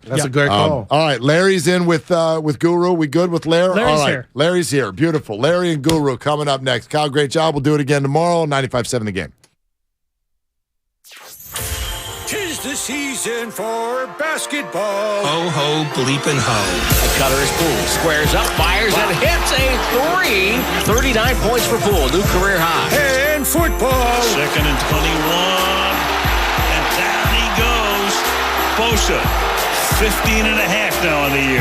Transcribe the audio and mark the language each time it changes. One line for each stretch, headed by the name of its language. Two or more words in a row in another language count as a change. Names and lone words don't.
English: That's a great call. All right, Larry's in with Guru. We good with Larry? Larry's all right, here. Larry's here. Beautiful. Larry and Guru coming up next. Kyle, great job. We'll do it again tomorrow. 95.7 The Game. 'Tis the season for basketball. Ho, ho, bleepin' ho. The cutter is Poole. Squares up, fires, and hits a 3. 39 points for Poole. New career high. And football. 2nd and 21. And down he goes. Bosa. 15 and a half now on the year.